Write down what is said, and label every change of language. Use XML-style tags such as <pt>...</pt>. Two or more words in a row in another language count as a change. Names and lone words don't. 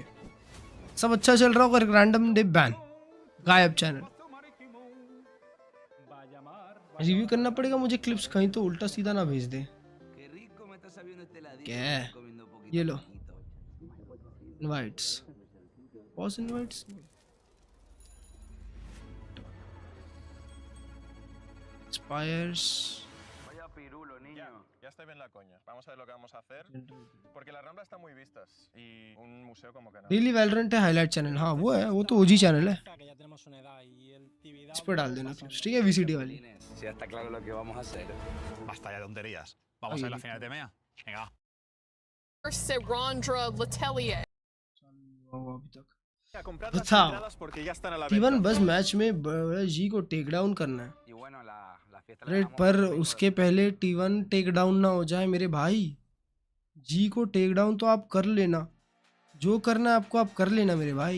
<hi>सब अच्छा चल रहा होगा, एक</hi> <en>random day ban,</en> <hi>गायब चैनल। रिव्यू करना पड़ेगा मुझे क्लिप्स, कहीं तो उल्टा सीधा ना भेज दे। क्या है ये लो इनवाइट्स,</hi> <en>pause invites.</en> <hi>Expires.</hi> <es>Vaya pirulo, niño. Ya estoy bien la coña. Vamos a ver lo que vamos a hacer. Porque las Ramblas están muy vistas. Y un museo como que no.</es> <hi>डेली वैलोरेंट है हाईलाइट चैनल, हाँ वो है, वो तो</hi> <en>OG channel</en> <hi>है, इस पर डाल देना क्लिप्स, ठीक है VCT वाली।</hi> <es>Si ya está claro lo que vamos a hacer. Basta ya de tonterías. Vamos a ver la final de EMEA. Venga. Serandra Letelier.</es> <hi>अभी तक T1 बस मैच में बड़ा जी को</hi> <en>take down</en> <hi>करना है। अरे पर उसके पहले T1</hi> <en>take down</en> <hi>ना हो जाए मेरे भाई। जी को</hi> <en>take down</en> <hi>तो आप कर लेना, जो करना है आपको आप कर लेना मेरे भाई।</hi>